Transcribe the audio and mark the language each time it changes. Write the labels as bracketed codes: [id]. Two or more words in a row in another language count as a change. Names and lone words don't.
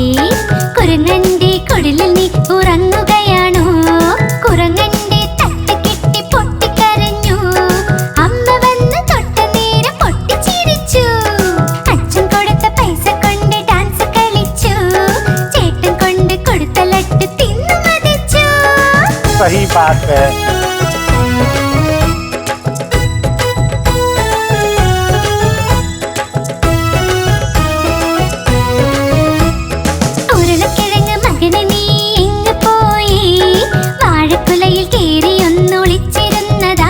[ml] കുരങ്ങന്റെ കുടിലിൽ നീ ഉറങ്ങുകയാണോ. കുരങ്ങന്റെ തട്ട് കിട്ടി പൊട്ടിക്കരഞ്ഞു. അമ്മ വന്ന് തൊട്ട നേരം പൊട്ടിച്ചിരിച്ചു. അച്ഛൻ കൊടുത്ത പൈസ കൊണ്ട് ഡാൻസ് കളിച്ചു. ചേട്ടൻ കൊണ്ട് കൊടുത്ത ലട്ട് തിന്നു മതിച്ചു. [hi] सही बात है. [ml] ഉരുളക്കിഴങ്ങ് മകന് നീ എങ്ങ് പോയി. വാഴക്കുലയിൽ കേറി ഒന്നൊളിച്ചിരുന്നതാ.